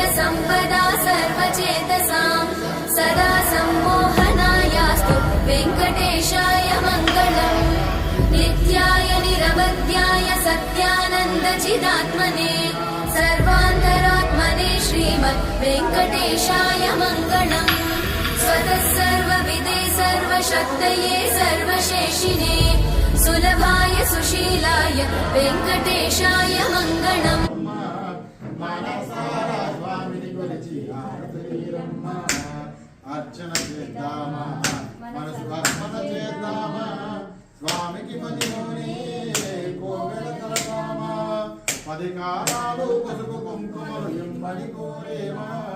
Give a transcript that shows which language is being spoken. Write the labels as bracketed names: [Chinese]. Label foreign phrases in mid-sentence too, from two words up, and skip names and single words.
[Sanskrit] सम्पदा सर्वचेतसां सदा सम्मोहनायास्तु वेङ्कटेशाय मङ्गलम् नित्याय निरवध्याय सत्यानन्दचिदात्मने सर्वान्तरात्मने श्रीमद् वेङ्कटेशाय मङ्गलम् स्वतः सर्वविदे सर्वशक्तये सर्वशेषिने सुलभाय सुशीलाय वेङ्कटेशाय मङ्गलम् [Telugu] अर्चन చేద్దామా మనసు అర్పణ చేద్దామా స్వామికి మదిలోనే కోవెల తలదామా 10 కాలాలు పసుపు కుంకుమలు ఇమ్మని కోరేమా